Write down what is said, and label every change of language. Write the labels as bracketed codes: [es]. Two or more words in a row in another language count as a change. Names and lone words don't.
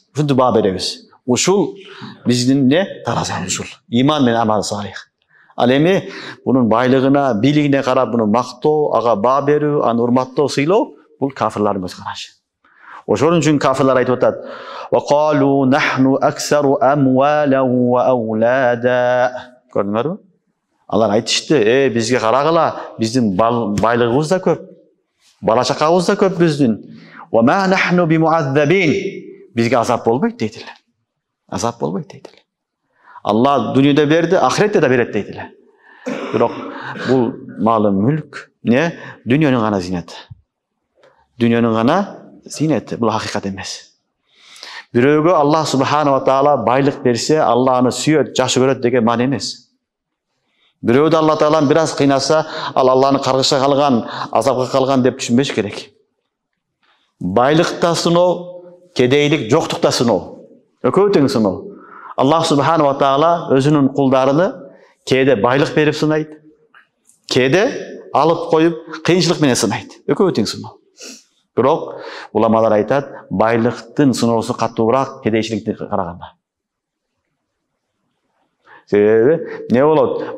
[ky] Ушунду баа беребиз. Ушул биздин эмне? Таразабыз ушул. Иман менен амал салих. Ал эми бунун байлыгына, бийлигине карап буну мактоо, ага баа берүү, аны урматтоо, сыйлоо бул кафирлардын көз карашы. Ошон үчүн кафирлар айтып атат: [ar] "وقالوا نحن أكثر أموالا وأولادا." [ky] Көрдүңөрбү? Алар айтышты: бизге карагыла, биздин байлыгыбыз да көп, бала чакабыз да көп биздин. [ar] "وما نحن بمعذبين." [ky] Бизге азап болбойт дейтилер. Азап болбойт дейтилер. Алла дүйнөдө берди, ахиретте да берет дейтилер. Бирок бул малы мүлк, не? Дүйнөнүн гана зинети. Дүйнөнүн гана зинети, бул хакыйкат эмес. Бирөөгө [ar] الله سبحانه وتعالى [ky] байлык берсе, Алла аны сүйөт, жакшы көрөт деген маана эмес. Бирөөдү Алла Таалам бир аз кыйнаса, ал Алланы каргыша калган, азапка калган деп түшүнбөш керек. Байлыкта сыноо, кедейлик жоктукта сыноо. Экөө тең сыноо. [ar] الله سبحانه وتعالى [ky] өзүнүн кулдарыны кээде байлык берип сынайт, кээде алып коюп кыйынчылык менен сынайт. Экөө тең сыноо. Бирок уламалар айтат, байлыктын сыноосу катуураак кедейчиликти караганда. Себеби не болот?